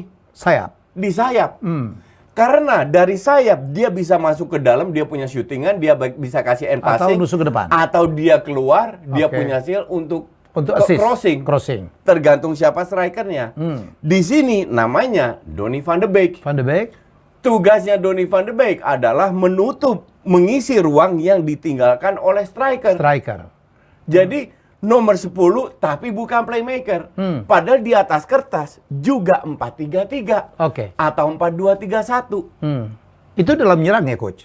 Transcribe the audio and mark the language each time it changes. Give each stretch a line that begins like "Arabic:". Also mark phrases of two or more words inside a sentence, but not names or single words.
Indonesian: Di sayap. Karena dari sayap dia bisa masuk ke dalam, dia punya shootingan, dia bisa kasih
English: end passing.
Indonesian: Atau nusuk ke depan. Atau dia keluar, dia punya skill untuk
English: assist, crossing.
Indonesian: Tergantung siapa strikernya. Di sini namanya Donny van de Beek. Tugasnya Donny van de Beek adalah mengisi ruang yang ditinggalkan oleh striker. Jadi nomor 10 tapi bukan playmaker. Padahal di atas kertas juga 4-3-3 atau 4-2-3-1. Itu dalam menyerang ya, Coach?